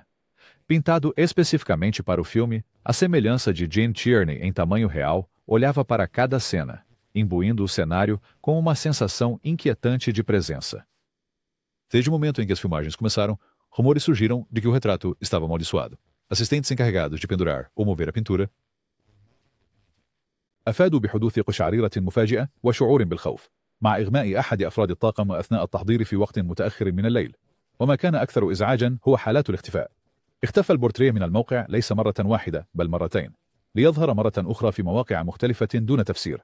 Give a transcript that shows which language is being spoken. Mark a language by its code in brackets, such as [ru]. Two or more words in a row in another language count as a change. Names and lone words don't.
[pt] Pintado especificamente para o filme, a semelhança de Gene Tierney em tamanho real olhava para cada cena, imbuindo o cenário com uma sensação inquietante de presença. Desde o momento em que as filmagens começaram, rumores surgiram de que o retrato estava amaldiçoado. Assistentes encarregados de pendurar ou mover a pintura [ar] أفادوا بحدوث قشعريرة مفاجئة وشعور بالخوف مع إغماء أحد أفراد الطاقم أثناء التحضير في وقت متأخر من الليل. وما كان أكثر إزعاجا هو حالات الاختفاء. اختفى البورتريه من الموقع ليس مرة واحدة بل مرتين، ليظهر مرة أخرى في مواقع مختلفة دون تفسير.